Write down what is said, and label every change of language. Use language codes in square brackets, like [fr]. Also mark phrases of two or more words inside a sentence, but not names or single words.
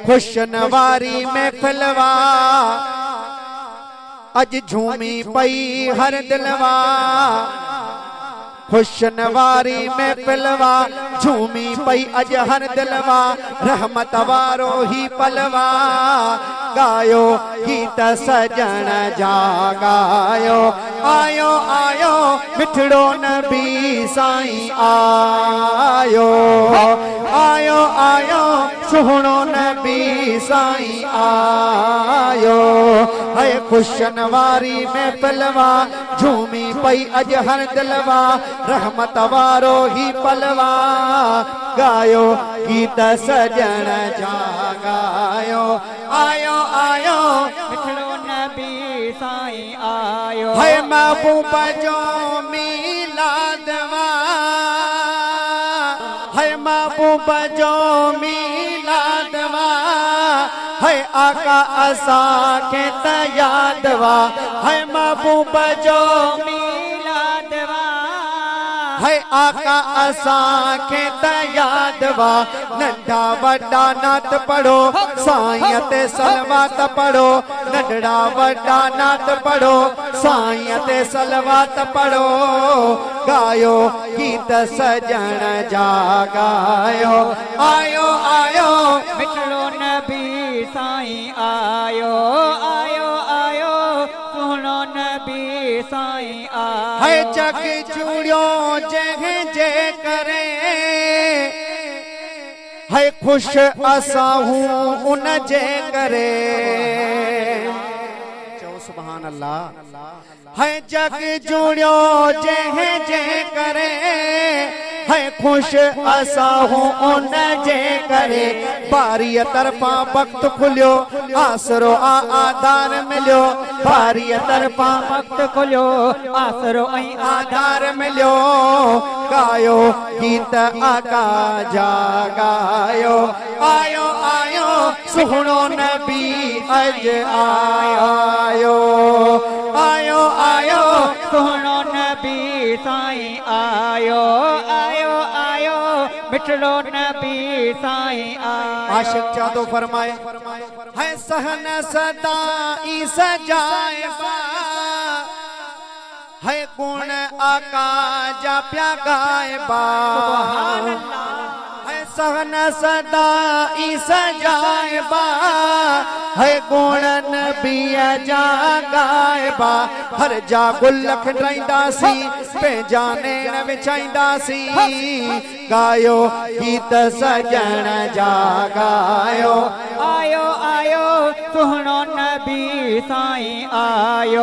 [sd] खुशनवारी महफिलवा अज झूमी पई हर दिलवा। खुशनवारी महफिलवा झूमी पई अज हर दिलवा। रहमत वारो ही पलवा गायो गीत सजन जा गायो। आयो आयो मिठड़ो नबी साईं आयो। आयो आयो सुहणो नबी साईं आयो। है खुशनवारी महफिलवा झूमी पई अज हर दिलवा। रहमत वारो ही पलवा गायो गीत सजन जा गायो। आयो आयो मिठड़ो नबी साईं आयो। है महबूब जो मीलादवा। है महबूब जो मीलादवा। है आका असा के तयादवा। है महबूब जो मीलादवा। है आका असा के तयादवा। नंढा वड्डा नात पढ़ो साईं ते सलवात पढ़ो। नंढड़ा वड्डा नात पढ़ो साईं ते सलवात पढ़ो गायो गीत सजन जा गायो। आयो आयो मिठड़ो नबी साईं आयो। आयो आयो सुहणो नबी साईं आयो। है जग जुड़ियो जह जे करे। है खुश असा हूँ उन जे करे। [ar] चो سبحان الله. [sd] है जग जुड़ियो जह जे करे। है खुश असा हूँ उन जे करे। बारी तरफा वक्त खुलियो आसरो आधार मिलियो। बारी तरफा वक्त खुलियो आसरो ऐं आधार मिलियो गायो गीत आका जा गायो। आयो आयो सुहणो नबी अज आयो। आयो आयो सुहणो नबी साईं आयो। आयो आयो मिठड़ो नबी साईं आयो। आशिक चादो फरमाए है सहन सदा ई सजाएबा। है गुण आका जा प्या गाएबा। है सहन सदा ई सजाएबा। है गुण नबी जा गाएबा। हर जा गुल खंडाईंदासी पंहिंजा नैण विछाईंदासी गायो गीत सजन जा गायो। आयो आयो सुहणो नबी साईं आयो।